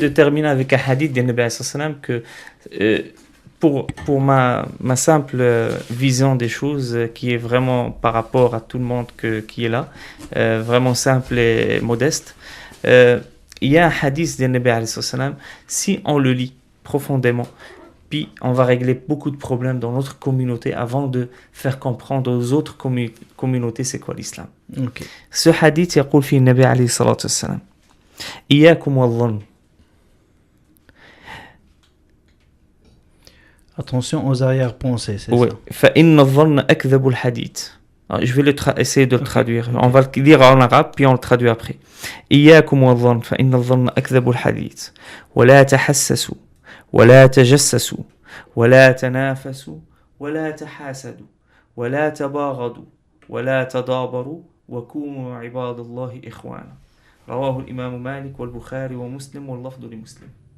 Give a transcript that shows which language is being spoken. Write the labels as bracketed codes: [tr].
[fr] de terminer avec un hadith du Nabi sallallahu alayhi wa sallam que pour ma simple vision des choses qui est vraiment par rapport à tout le monde qui est là, vraiment simple et modeste, il y a un hadith du Nabi sallallahu alayhi wa sallam, si on le lit profondément, puis on va régler beaucoup de problèmes dans notre communauté avant de faire comprendre aux autres communautés c'est quoi l'islam. Ok. Ce hadith [ar] يقول فيه النبي عليه الصلاة والسلام إياكم والظن. [fr] Attention aux arrière-pensées, c'est Oui. ça. [ar] فإن الظن أكذب الحديث. [fr] Je vais essayer de le traduire. On va le lire en arabe puis on le traduit après. [ar] إياكم والظن فإن الظن أكذب الحديث ولا تحسسوا ولا تجسسوا ولا تنافسوا ولا تحاسدوا ولا تباغضوا ولا تدابروا وكونوا عباد الله إخوانا. رواه الإمام مالك والبخاري ومسلم واللفظ لمسلم.